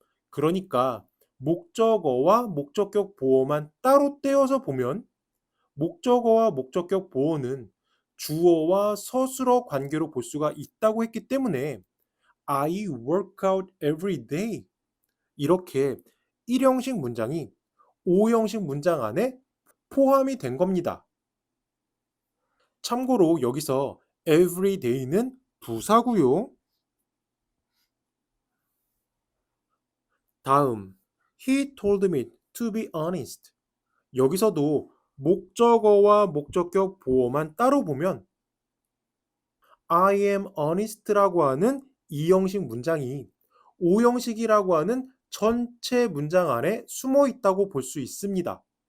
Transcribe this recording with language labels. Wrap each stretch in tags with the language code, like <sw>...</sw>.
<ko>그러니까 목적어와 목적격 보호만 따로 떼어서 보면 목적어와 목적격 보호는 주어와 서술어 관계로 볼 수가 있다고 했기 때문에</ko> <en>I work out every day</en> <ko>이렇게 1형식 문장이 5형식 문장 안에 포함이 된 겁니다. 참고로 여기서 every day는 부사고요. 다음,</ko> <en>he told me to be honest.</en> <ko>여기서도 목적어와 목적격 보호만 따로 보면</ko> <en>I am honest</en> <ko>라고 하는 2형식 문장이 5형식이라고 하는 전체 문장 안에 숨어 있다고 볼 수 있습니다.</ko>